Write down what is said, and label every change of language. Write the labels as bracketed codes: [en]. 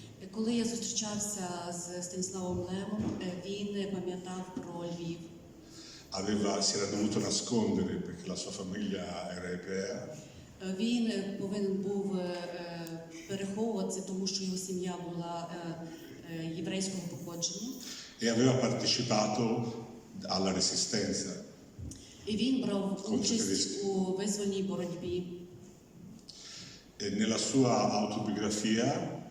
[uk] Коли я зустрічався з Станіславом Лемом, він пам'ятав про Львів. [it] Si era dovuto nascondere perché la sua famiglia era ebrea. [uk] Він повинен був переховуватися, тому що його сім'я була єврейського походження. [it] E aveva partecipato alla resistenza. [uk] І він брав участь у визвольній боротьбі. [it] E nella sua autobiografia